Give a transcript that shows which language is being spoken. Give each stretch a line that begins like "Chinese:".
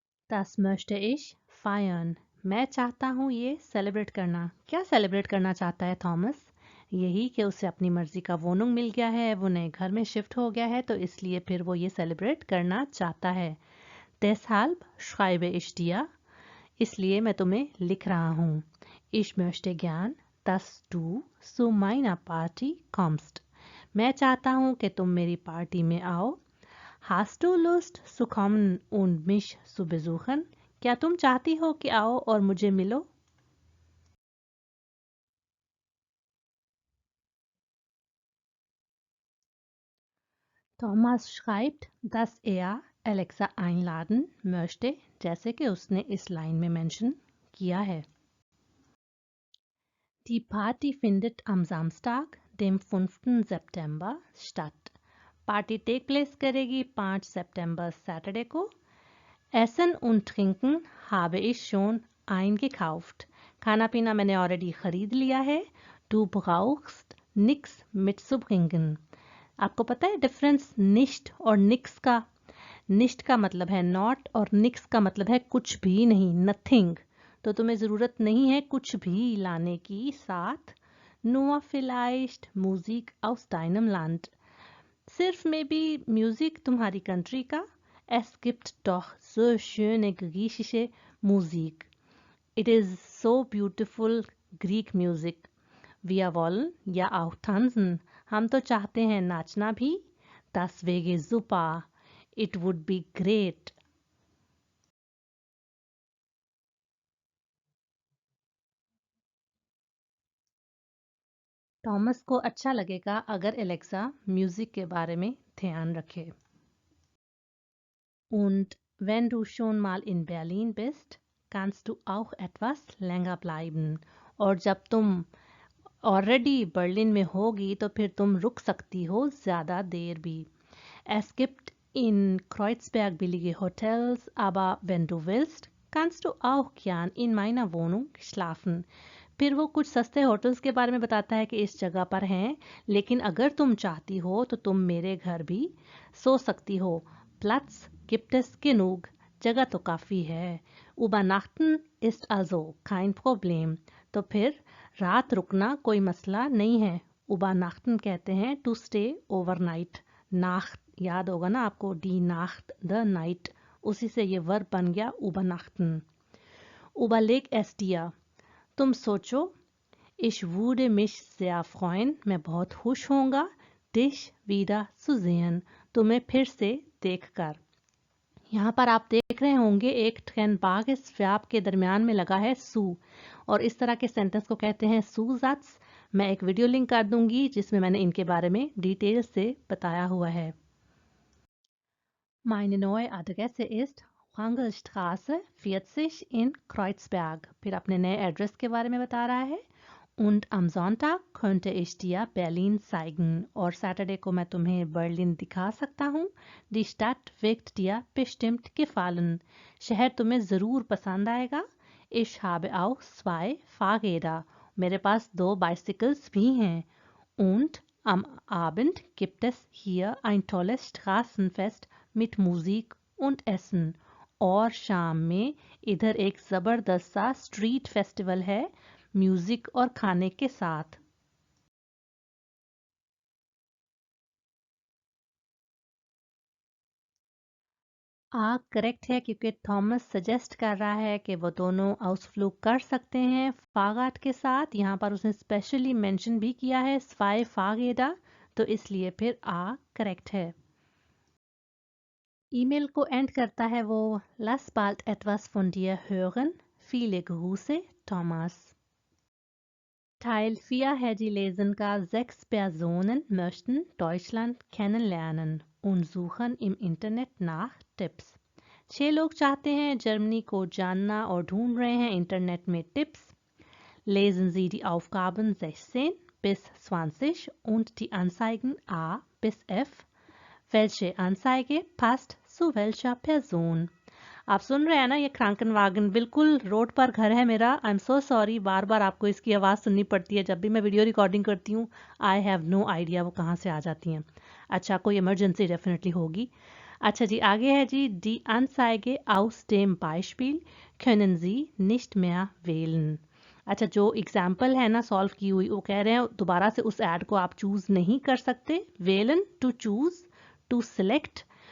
German: Das möchte ich feiern.
Hindi: मैं चाहता हूँ ये सेलिब्रेट करना। क्या सेलिब्रेट करना चाहता है थॉमस? यही कि उसे अपनी मर्जी का वोनुंग मिल गया है, वो नए घर में शिफ्ट हो गया है, तो इसलिए फिर वो ये सेलिब्रेट करना चाहता है।
German: Deshalb schreibe ich dir.
Hindi: इसलिए मैं तुम्हें लिख रहा हूँ।
German: Ich möchte gern dass du zu meiner Party kommst.
Hindi: मैं चाहता हूँ कि तुम मेरी पार्टी में आओ.
German: Hast du Lust zu kommen und mich zu besuchen?
Hindi: क्या तुम चाहती हो कि आओ और मुझे मिलो?
German: Thomas schreibt, dass er Alexa einladen möchte,
Hindi: जैसे कि उसने इस लाइन में मेंशन किया है.
German: Die Party findet am Samstag, dem 5. September statt.
Hindi: Party take place करेगी 5 सितंबर सैटरडे को.
German: Essen und Trinken habe ich schon eingekauft.
Hindi: खाना पीना मैंने ऑलरेडी खरीद लिया है.
German: Du brauchst nichts mitzubringen.
Hindi: आपको पता है डिफरेंस निश्ट और निक्स का? निश्ट का मतलब है नॉट और निक्स का मतलब है कुछ भी नहीं, नथिंग. तो तुम्हें ज़रूरत नहीं है कुछ भी लाने की साथ.
German: Nur vielleicht Musik aus deinem Land.
Hindi: सिर्फ मे बी म्यूजिक तुम्हारी कंट्री का.
German: Es gibt doch so schöne griechische Musik.
English: It is so beautiful Greek music.
German: Wir wollen ja auch tanzen.
Hindi: हम तो चाहते हैं नाचना भी.
German: Das wäre super.
English: It would be great.
Hindi: Thomas को अच्छा लगेगा अगर एलेक्सा म्यूजिक के बारे में ध्यान रखे.
German: Und wenn du schon mal in Berlin bist, kannst du auch etwas länger bleiben.
Hindi: और जब तुम ऑलरेडी बर्लिन में होगी तो फिर तुम रुक सकती हो ज़्यादा देर भी.
German: Es gibt in Kreuzberg billige Hotels, aber wenn du willst, kannst du auch gern in meiner Wohnung schlafen.
Hindi: फिर वो कुछ सस्ते होटल्स के बारे में बताता है कि इस जगह पर हैं, लेकिन अगर तुम चाहती हो तो तुम मेरे घर भी सो सकती हो.
German: Platz gibt es genug.
Hindi: जगह तो काफ़ी है.
German: Übernachten ist also kein Problem.
Hindi: तो फिर रात रुकना कोई मसला नहीं है. Übernachten कहते हैं टू स्टे ओवरनाइट. नाख्त याद होगा ना आपको, डी नाख्त द नाइट, उसी से ये वर्ब बन गया Übernachten.
German: Überleg es dir.
Hindi: तुम सोचो.
German: Ich würde mich sehr freuen.
Hindi: मैं बहुत खुश होऊंगा.
German: Dich wieder zu sehen.
Hindi: तुम्हें फिर से देखकर. यहाँ पर आप देख रहे होंगे एक ट्रेनबाग इस वर्ब के दरमियान में लगा है सू, और इस तरह के सेंटेंस को कहते हैं सूज़ात्स. मैं एक वीडियो लिंक कर दूंगी जिसमें मैंने इनके बारे में डिटेल से बताया हुआ है.
German: Meine neue Adresse ist Wrangelstraße 40 in Kreuzberg.
Hindi: फिर अपने नए एड्रेस के बारे में बता रहा है.
German: Und am Sonntag könnte ich dir Berlin zeigen.
Hindi: और सैटरडे को मैं तुम्हें बर्लिन दिखा सकता हूँ.
German: Die Stadt wird dir bestimmt gefallen.
Hindi: शहर तुम्हें ज़रूर पसंद आएगा.
German: Ich habe auch 2 Fahrräder.
Hindi: मेरे पास 2 बाइसिकल्स भी हैं.
German: Und am Abend gibt es hier ein tolles Straßenfest mit Musik und Essen.
Hindi: और शाम में इधर एक ज़बरदस्त सा स्ट्रीट फेस्टिवल है म्यूजिक और खाने के साथ. करेक्ट है क्योंकि थॉमस सजेस्ट कर रहा है कि वो दोनों आउसफ्लूग कर सकते हैं फागाट के साथ. यहाँ पर उसने स्पेशली मेंशन भी किया है स्वाई फागेडा, तो इसलिए फिर करेक्ट है. ईमेल को एंड करता है वो.
German: Lass bald etwas von dir hören. Viele Grüße, Thomas.
Hindi: Teil 4 है जी लेसन का.
German: 6 Personen möchten Deutschland kennenlernen und suchen im Internet nach Tipps.
Hindi: 6 लोग चाहते हैं जर्मनी को जानना और ढूंढ रहे हैं इंटरनेट में tips.
German: Lesen Sie die Aufgaben 16 bis 20 und die Anzeigen A bis F. Welche Anzeige passt zu welcher Person?
Hindi: आप सुन रहे हैं ना, ये क्रांकनवागन बिल्कुल रोड पर घर है मेरा.
English: I am so sorry,
Hindi: बार बार आपको इसकी आवाज़ सुननी पड़ती है जब भी मैं वीडियो रिकॉर्डिंग करती हूँ.
English: I have no idea
Hindi: वो कहाँ से आ जाती हैं. अच्छा, कोई इमरजेंसी डेफिनेटली होगी. अच्छा जी, आगे है जी.
German: Die Anzeige aus dem Beispiel können Sie nicht mehr wählen.
Hindi: अच्छा, जो एग्जाम्पल है ना सॉल्व की हुई, वो कह रहे हैं दोबारा से उस ऐड को आप चूज़ नहीं कर सकते. wählen to choose, to select.